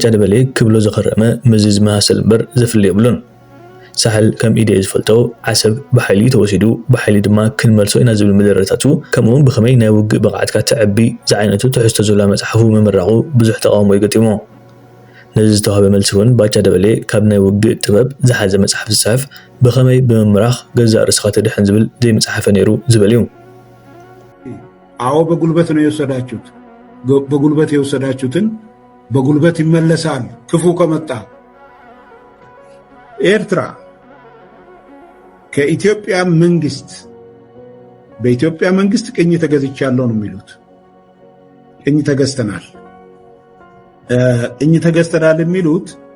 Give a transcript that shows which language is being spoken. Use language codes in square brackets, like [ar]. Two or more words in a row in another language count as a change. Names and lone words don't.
[ti] ደበሌ ክብሎ ዝኸረመ ምዝዝ መሃሰል እምበር ዘፍል የብሉን። ሳሕል ከም ኢደ ዝፈልጦ ዓሰብ ብሓይሊ ተወሲዱ ብሓይሊ ድማ ክንመልሶ ኢና ዝብል መደረታቱ ከምኡውን ብኸመይ ናይ ውግእ ብቕዓትካ ተዕቢ ዝዓይነቱ ትሕዝቶ ዘላ መፅሓፉ ምምራቑ ብዙሕ ተቃውሞ ይገጢሞ። ነዚ ዝተዋህበ መልሲ እውን ባጫ ደበሌ ካብ ናይ ውግእ ጥበብ ዝሓዘ መፅሓፍ ዝፅሕፍ ብኸመይ ብምምራኽ ገዛእ ርእስኻ ተድሕን ዝብል ዘይመፅሓፈ ነይሩ ዝብል እዩ። [am] አዎ በጉልበት ነው የወሰዳችሁት። በጉልበት የወሰዳችሁትን በጉልበት ይመለሳል ክፉ ከመጣ። ኤርትራ ከኢትዮጵያ መንግስት በኢትዮጵያ መንግስት ቅኝ ተገዝቻለሁ ነው የሚሉት። ቅኝ ተገዝተናል የሚሉት